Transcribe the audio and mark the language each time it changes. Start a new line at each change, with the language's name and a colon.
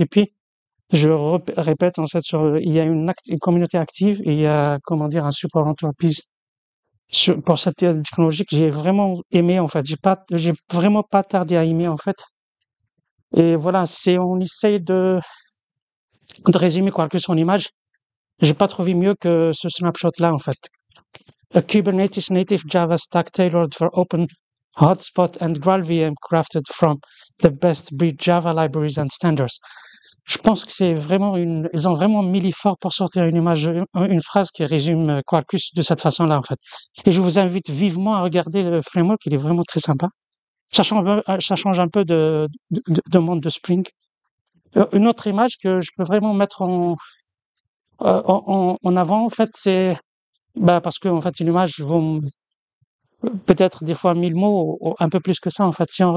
French: Et puis, répète, en fait, il y a une communauté active et il y a, comment dire, un support entreprise pour cette technologie que j'ai vraiment aimé, en fait. J'ai vraiment pas tardé à aimer, en fait. Et voilà, on essaye de résumer quoi que son image. J'ai pas trouvé mieux que ce snapshot-là, en fait.
English: A Kubernetes native Java stack tailored for open hotspot and GraalVM crafted from the best breed Java libraries and standards.
French: Je pense que ils ont vraiment mis l'effort pour sortir une image, une phrase qui résume Quarkus de cette façon-là, en fait. Et je vous invite vivement à regarder le framework, il est vraiment très sympa. Ça change un peu de monde de Spring. Une autre image que je peux vraiment mettre en avant, en fait, c'est bah, parce que en fait, une image vaut peut-être des fois 1000 mots ou un peu plus que ça, en fait.